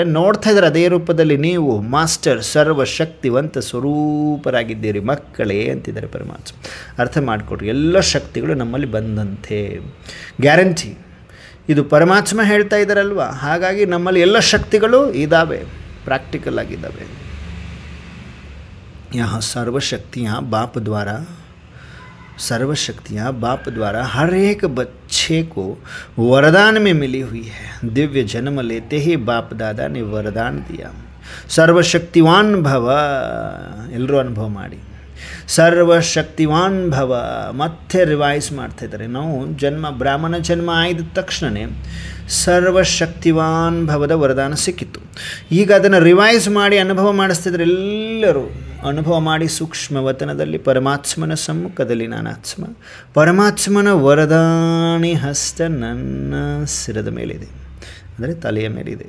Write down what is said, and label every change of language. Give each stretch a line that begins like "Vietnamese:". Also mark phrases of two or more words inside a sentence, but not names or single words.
Kannada: ನೋಡ್ತಾ ಇದ್ದಾರೆ ಅದೇ ರೂಪದಲ್ಲಿ ನೀವು ಮಾಸ್ಟರ್ ಸರ್ವಶಕ್ತಿವಂತ ಸ್ವರೂಪರಾಗಿದ್ದೀರಿ ಮಕ್ಕಳೇ ಅಂತಿದ್ದಾರೆ ಪರಮಾತ್ಮ. ಅರ್ಥ ಮಾಡಿಕೊಡ್ರಿ, ಎಲ್ಲ ಶಕ್ತಿಗಳು ನಮ್ಮಲ್ಲಿ ಬಂದಂತೆ ಗ್ಯಾರಂಟಿ. ಇದು ಪರಮಾತ್ಮ ಹೇಳ್ತಾ ಇದ್ದಾರಲ್ವ, ಹಾಗಾಗಿ ನಮ್ಮಲ್ಲಿ ಎಲ್ಲ ಶಕ್ತಿಗಳು ಇದ್ದಾವೆ, ಪ್ರಾಕ್ಟಿಕಲ್ ಆಗಿದ್ದಾವೆ.
Hindi: यहाँ सर्वशक्तियाँ बाप द्वारा हर एक बच्चे को वरदान में मिली हुई है. दिव्य जन्म लेते ही बाप दादा ने वरदान दिया. सर्वशक्तिवान भव,
Kannada: ಎಲ್ಲರೂ ಅನುಭವ ಮಾಡಿ. ಸರ್ವಶಕ್ತಿವಾನ್ ಭವ ಮತ್ತೆ ರಿವೈಸ್ ಮಾಡ್ತಾ ಇದ್ದಾರೆ. ನಾವು ಬ್ರಾಹ್ಮಣ ಜನ್ಮ ಆಯ್ದ ತಕ್ಷಣವೇ ಸರ್ವಶಕ್ತಿವಾನ್ ಭವದ ವರದಾನ ಸಿಕ್ಕಿತ್ತು. ಈಗ ಅದನ್ನು ರಿವೈಸ್ ಮಾಡಿ ಅನುಭವ ಮಾಡಿಸ್ತಿದ್ರೆ ಎಲ್ಲರೂ ಅನುಭವ ಮಾಡಿ ಸೂಕ್ಷ್ಮ ವತನದಲ್ಲಿ ಪರಮಾತ್ಮನ ಸಮ್ಮುಖದಲ್ಲಿ ನಾನಾತ್ಮ, ಪರಮಾತ್ಮನ ವರದಾನಿ ಹಸ್ತ ನನ್ನ ಶಿರದ ಮೇಲಿದೆ, ಅಂದರೆ ತಲೆಯ ಮೇಲಿದೆ.